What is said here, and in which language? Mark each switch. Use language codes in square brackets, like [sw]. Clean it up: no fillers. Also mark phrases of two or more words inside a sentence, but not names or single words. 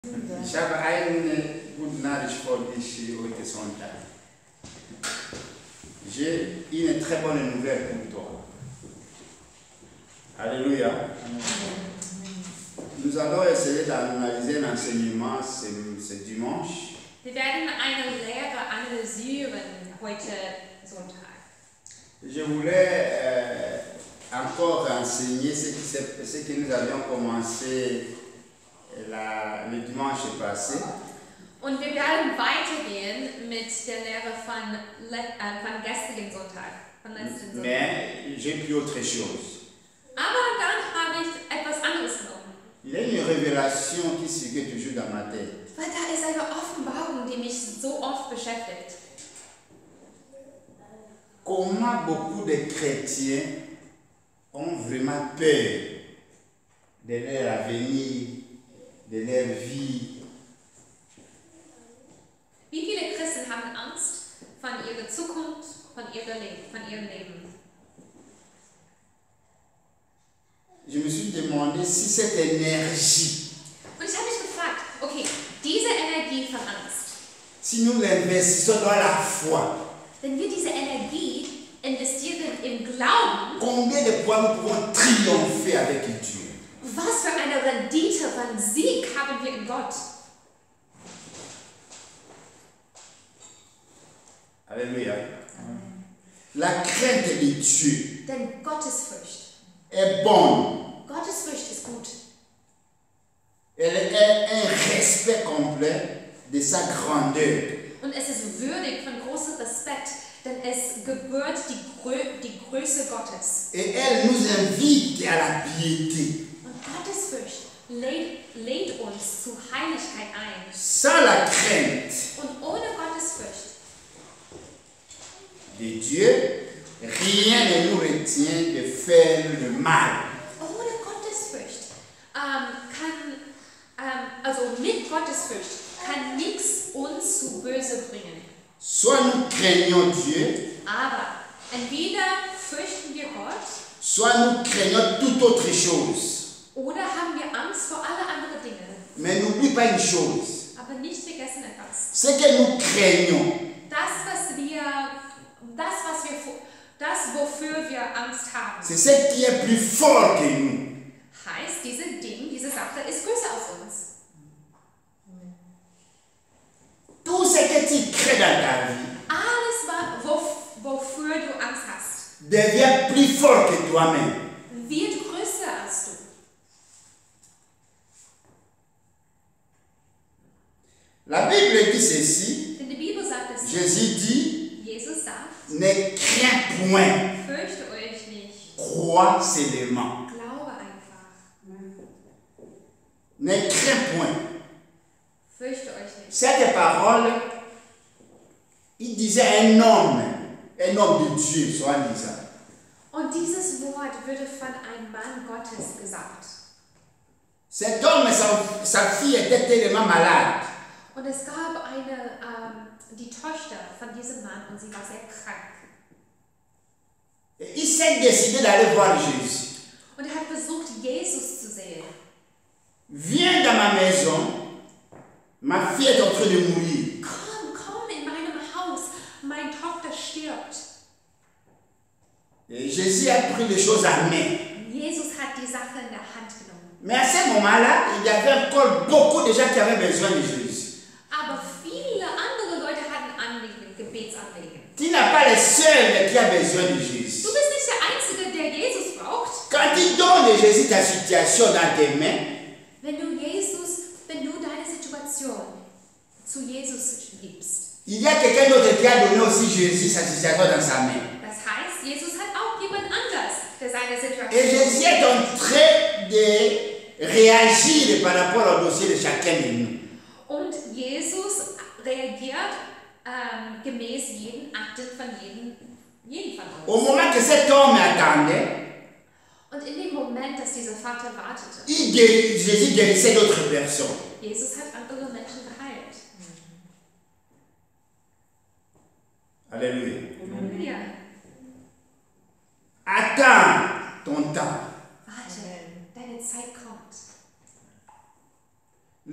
[de] Ich habe eine gute Nachricht für dich heute Sonntag. [fr] J'ai une très bonne nouvelle pour toi. Alléluia. Nous allons essayer d'analyser l'enseignement ce dimanche. [de] Wir werden eine Lehre analysieren heute Sonntag. [fr] Je voulais encore enseigner ce que nous avions commencé le dimanche passé. [de] Und wir werden weitergehen mit der Lehre von gestrigen Sonntag, von letzten Sonntag. [fr] Mais j'ai pris autre chose. [de] Aber dann habe ich etwas anderes genommen. [fr] Il y a une révélation qui circule toujours dans ma tête. [de] Weil da ist eine Offenbarung, die mich so oft beschäftigt. [fr] Comment beaucoup de chrétiens ont vraiment peur de leur avenir, de leur vie. [de] Wie viele Christen haben Angst von ihrer Zukunft, von ihrem Leben? [fr] Je me suis demandé si cette énergie, [de] Und ich habe mich gefragt, okay, diese Energie von Angst, [fr] si nous l'investissons dans la foi, [de] wenn wir diese Energie investieren im Glauben, [fr] combien de fois nous pouvons triompher avec Dieu? [de] was für eine Rendite von Sieg haben wir in Gott? [fr] Alléluia. La crainte de Dieu [de] Denn Gottesfurcht, [fr] est bonne. [de] Gottesfurcht ist gut. [fr] Elle est un respect complet de sa grandeur. [de] Und es ist würdig von großem Respekt, denn es gebührt die Größe Gottes. [fr] Et elle nous invite à la piété. [de] Und Gottesfurcht lädt uns zu Heiligkeit ein. [fr] Sans la crainte [de] Und ohne Gottesfurcht [fr] de Dieu, rien ne nous retient de faire le mal. [de] Ohne Gottesfurcht also mit Gottesfurcht kann nichts uns zu Böse bringen. [fr] Soit nous craignons Dieu, [de] Aber entweder fürchten wir Gott [fr] soit nous craignons toute autre chose. [de] oder haben wir Angst vor alle anderen Dinge. [fr] Mais n'oublie pas une chose. [de] Aber nicht vergessen etwas. [fr] Ce que nous craignons, [de] Das, wofür wir Angst haben, [fr] c'est ce qui est plus fort que nous. [de] heißt, diese Sache ist größer als uns. [fr] Tout ce que tu crées dans ta vie [de] Alles, wofür du Angst hast, [fr] devient plus fort que toi-même. [de] wird größer als du. [fr] La Bible dit ceci. [de] Denn die Bibel sagt es. [fr] Jésus dit, [de] Jesus sagt, [fr] ne crains point, [de] fürchte euch nicht, [fr] crois seulement. [de] glaube einfach. [fr] Ne crains point. [de] Fürchte euch nicht. [fr] Cette parole, il disait un homme de Dieu, soi-disant. [de] Und dieses Wort würde von einem Mann Gottes gesagt. [fr] Cet homme, sa fille était tellement malade. [de] Und es gab die Tochter von diesem Mann und sie war sehr krank. [fr] Et il s'est décidé d'aller voir Jésus. [de] Und er hat versucht, Jesus zu sehen. [fr] Viens dans ma maison, ma fille est en train de mourir. [de] Komm in meinem Haus, meine Tochter stirbt. [fr] Et Jésus a pris les choses à main. [de] Jesus hat die Sache in der Hand genommen. [fr] Mais à ce moment-là, il y avait encore beaucoup de gens qui avaient besoin de Jésus. [de] Aber viele andere Leute hatten Gebetsanliegen. [fr] Tu n'es pas le seul qui a besoin de Jésus. [de] Du bist nicht der Einzige, der Jesus braucht. [fr] Quand tu donnes Jésus ta situation dans tes mains, [de] Wenn du deine Situation zu Jesus gibst. [fr] il y a quelqu'un d'autre qui a donné aussi Jésus sa situation dans sa main. [de] Das heißt, Jesus hat auch jemand anders, der seine Situation. [fr] Et Jésus est en train de réagir par rapport au dossier de chacun de nous. [de] Und Jesus reagiert gemäß jeden Akte von jedem von uns. [fr] Au moment que cet homme attendait, [de] Und in dem Moment, dass dieser Vater wartete, [fr] Jésus guérissait d'autres personnes. [de] Jesus hat andere Menschen geheilt. [fr] Alléluia. [de] Halleluja. [fr] Attends ton temps. [de] Warte, deine Zeit kommt.